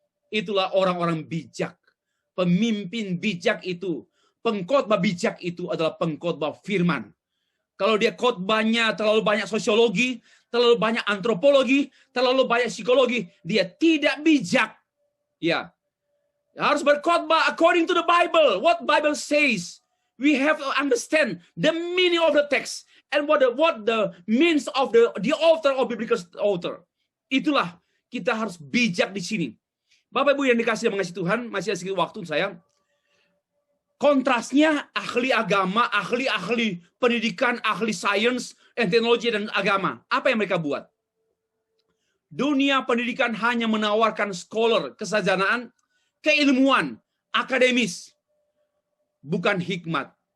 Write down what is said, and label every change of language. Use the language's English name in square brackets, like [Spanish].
[Indonesian] Itulah orang-orang bijak. Pemimpin bijak itu, pengkhotbah bijak itu adalah pengkhotbah firman. Kalau dia khotbahnya terlalu banyak sosiologi, terlalu banyak antropologi, terlalu banyak psikologi, dia tidak bijak. Ya, harus berkhotbah [English] according to the Bible. What Bible says. We have to understand the meaning of the text and what the means of the author of biblical author. [Indonesian] Itulah kita harus bijak di sini. Bapak Ibu yang dikasih dan mengasihi Tuhan, masih ada sedikit waktu saya. Kontrasnya ahli agama, ahli pendidikan, ahli sains, and teknologi dan agama. Apa yang mereka buat? Dunia pendidikan hanya menawarkan scholar, kesarjanaan, keilmuan, akademis. Bukan hikmat.